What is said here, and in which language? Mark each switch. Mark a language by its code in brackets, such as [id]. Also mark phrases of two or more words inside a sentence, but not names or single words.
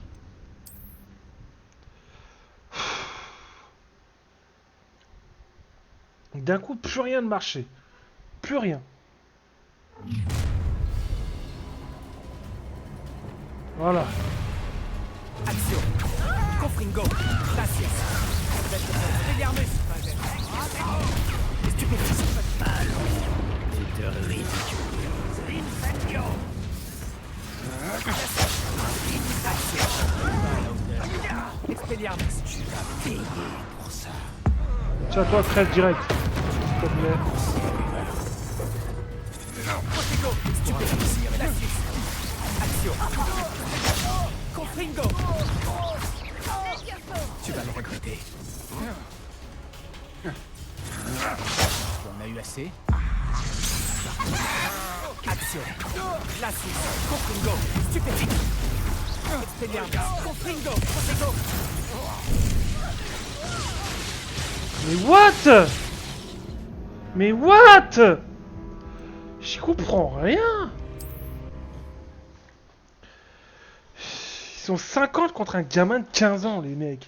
[fr] D'un coup plus rien ne marchait. Plus rien. Voilà. Action. Confringo. Glacius. Expelliarmus. Stupéfique. Tu te ridiculises. Expelliarmus. Tu vas payer pour ça. Tiens toi crève direct. S'il te plaît. Protego. Stupéfique. Glacius. Action. Confringo. Tu vas le regretter. Tu en as eu assez? Action. Glacius. Confringo. Stupéfique. Expelliarmus. Confringo. Protego. Mais what? Mais what? J'y comprends rien. Ils sont 50 contre un gamin de 15 ans les mecs.